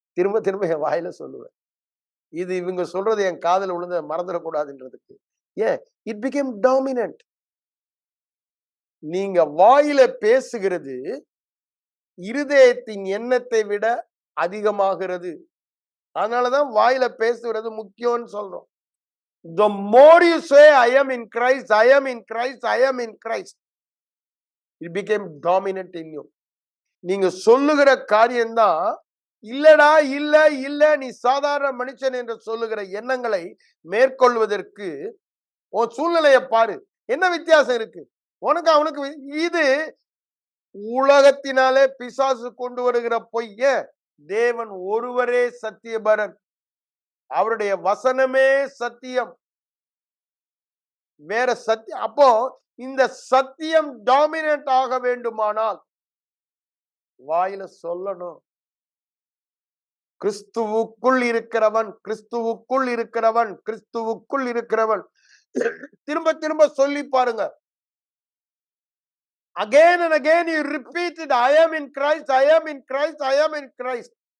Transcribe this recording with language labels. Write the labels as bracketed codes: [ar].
[ta] திரும்ப திரும்ப என் வாயில சொல்லுவேன். இது இவங்க சொல்றது என் காதுல விழுந்து மறந்துடக்கூடாதுன்றதுக்கு. ஏன்? [en] It became dominant. [ta] நீங்க வாயில பேசுகிறது இருதயத்தின் எண்ணத்தை விட அதிகமாகிறது. அதனாலதான் வாயில பேசுறது முக்கியம்னு சொல்றோம். [en] The more you say I am in Christ, I am in Christ, I am in Christ, it became dominant in you. [ta] நீங்க சொல்லுகிற காரியம்தான் இல்லடா இல்ல இல்ல நீ சாதாரண மனுஷன் என்று சொல்லுகிற எண்ணங்களை மேற்கொள்வதற்கு உன் சூழ்நிலையை பாரு. என்ன வித்தியாசம் இருக்கு உனக்கு அவனுக்கு? இது உலகத்தினாலே பிசாசு கொண்டு வருகிற பொய்ய. தேவன் ஒருவரே சத்தியபரன். அவருடைய வசனமே சத்தியம். வேற சத்தியம். அப்போ இந்த சத்தியம் டாமினன்ட் ஆக வேண்டுமானால் வாயில சொல்லணும். கிறிஸ்துவுக்குள் இருக்கிறவன், கிறிஸ்துவுக்குள் இருக்கிறவன், கிறிஸ்துவுக்குள் இருக்கிறவன். திரும்ப திரும்ப சொல்லி பாருங்க. [en] Again and again you repeat it. I am in Christ, I am in Christ, I am in Christ.